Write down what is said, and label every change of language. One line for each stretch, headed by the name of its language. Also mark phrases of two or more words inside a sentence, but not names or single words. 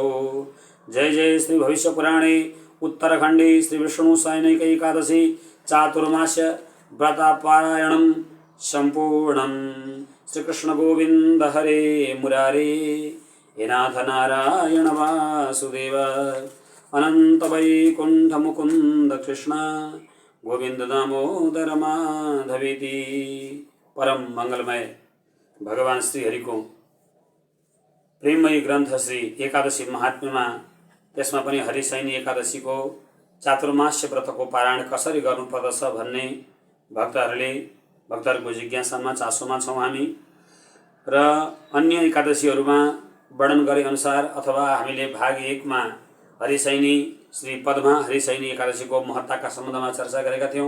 Sanskrit: जय जय श्री भविष्य पुराणे उत्तरखंडे श्री विष्णु सैनिक एकादशी चातुर्मास्य व्रतापारायणं संपूर्णं। श्री कृष्ण गोविंद हरे मुरारे हे नाथ नारायण वासुदेव अनंत वैकुंठ मुकुंद कृष्ण गोविंद दामोदर माधवेति।
Nepali: परम मंगलमय भगवान श्री हरि को प्रेममय ग्रन्थ श्री एकादशी महात्म्यमा त्यसमा पनि हरिशयनी एकादशी को चातुर्मास्य व्रतको पारायण कसरी गर्नुपर्दछ भन्ने भक्तहरूको जिज्ञासामा चासोमा छौँ हामी र अन्य एकादशीहरूमा वर्णन गरे अनुसार अथवा हामीले भाग 1 मा हरिशयनी श्री पद्मा हरिशयनी एकादशी को महत्ताका सम्बन्धमा चर्चा गरेका थियौं।